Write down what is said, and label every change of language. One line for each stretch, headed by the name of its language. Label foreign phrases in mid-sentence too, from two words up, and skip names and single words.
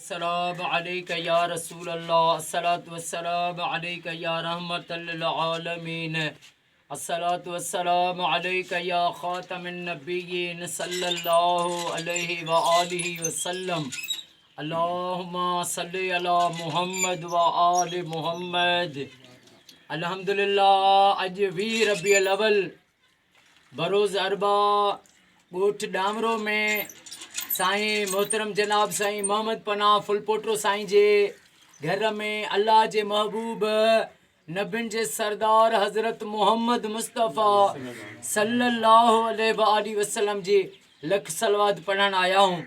Arabic: والسلام عليك يا رسول الله، الصلاة والسلام عليك يا رحمة للعالمين، الصلاة والسلام عليك يا خاتم النبيين صلى الله عليه وآله وسلم. اللهم صل على محمد وآل محمد. अल्हम्दुलिल्लाह।
Sindhi: अज 20 रबीउल अव्वल बरोज़ अरबा ॻोठ डामरो में साईं मोहतरम जनाब साईं मोहम्मद पनाह फुलपोटो साईं जे घर में अल्लाह जे महबूब नबियुनि जे सरदार हज़रत मोहम्मद मुस्तफ़ा
Arabic: صلى الله عليه وسلم
Sindhi: जी लख सलवात पढ़ण आया हूँ।